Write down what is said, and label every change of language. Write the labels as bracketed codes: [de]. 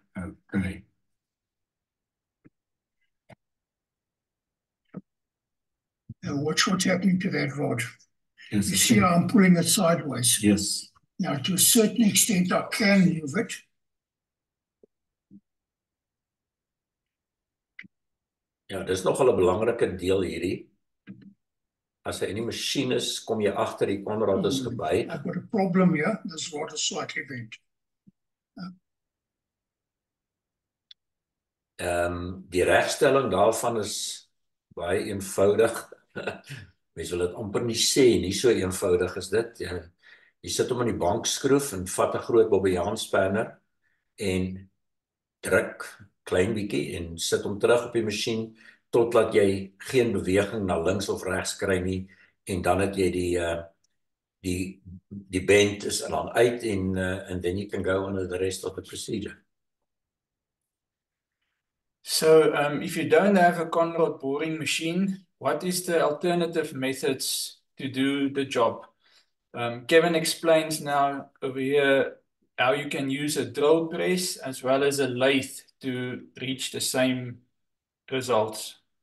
[en] Okay. Now watch what's happening to that rod. Yes. You see how I'm pulling it sideways? Yes. Now, to a certain extent, I can move it. [af] Ja, dis nogal 'n belangrike deel hierdie. As hy in die masjien is, kom jy agter die konrad is gebuig. [en] I've got a problem here. This rod is slightly bent. [af] Die regstelling daarvan is baie eenvoudig. Mens wil dit amper nie sê, nie so eenvoudig is dit. Jy sit hom in die bankskroef en vat 'n groot bobbejaanspanner en druk klein bietjie en sit hom terug op die masjien totdat jy geen beweging na links of regs kry nie en dan het jy die bend is dan uit [en] and then you can go on with the rest of the procedure. So, if you don't have a Conrod boring machine, what is the alternative methods to do the job? Kevin explains now over here how you can use a drill press as well as a lathe to reach the same results.